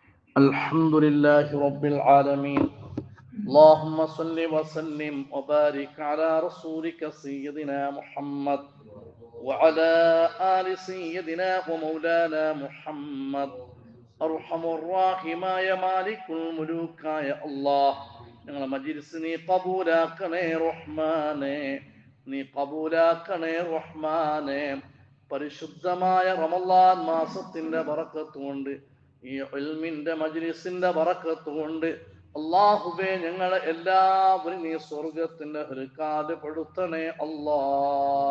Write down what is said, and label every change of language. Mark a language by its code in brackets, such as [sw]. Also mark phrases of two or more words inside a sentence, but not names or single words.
[ar] الحمد لله رب العالمين. اللهم صل وسلم وبارك على رسولك سيدنا محمد وعلى آل سيدنا ومولانا محمد. أرحم الراحماയ مالك الملوك [ml] അല്ലാഹ്, ഞങ്ങളെ മജ്‌ലിസ് നീ കബൂലാക്കണേ റഹ്മാനേ, നീ കബൂലാക്കണേ റഹ്മാനേ. പരിശുദ്ധമായ റമളാൻ മാസത്തിന്റെ ബറക്കത്ത് കൊണ്ട്, ഈ ഇൽമിന്റെ മജ്‌ലിസിന്റെ ബറക്കത്ത് കൊണ്ട് അല്ലാഹുവേ, ഞങ്ങളെ എല്ലാവരും നീ സ്വർഗത്തിന്റെ ഹൃക്കാല് പെടുത്തണേ അല്ലാഹ്.